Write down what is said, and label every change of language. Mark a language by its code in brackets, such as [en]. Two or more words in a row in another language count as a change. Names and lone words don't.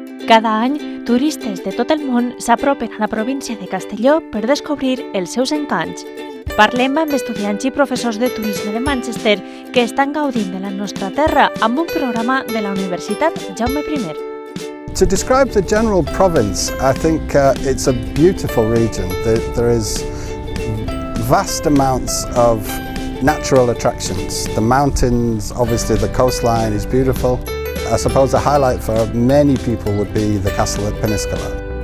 [ca] Cada any, turistes de tot el món s'apropen a la província de Castelló per descobrir els seus encants. Parlem amb estudiants i professors de turisme de Manchester que estan gaudint de la nostra terra amb un programa de la Universitat Jaume I. [en] To describe the general province, I think it's a beautiful region. There is vast amounts of natural attractions. The mountains, obviously the coastline is beautiful. I suppose a highlight for many people would be the castle at Peniscola.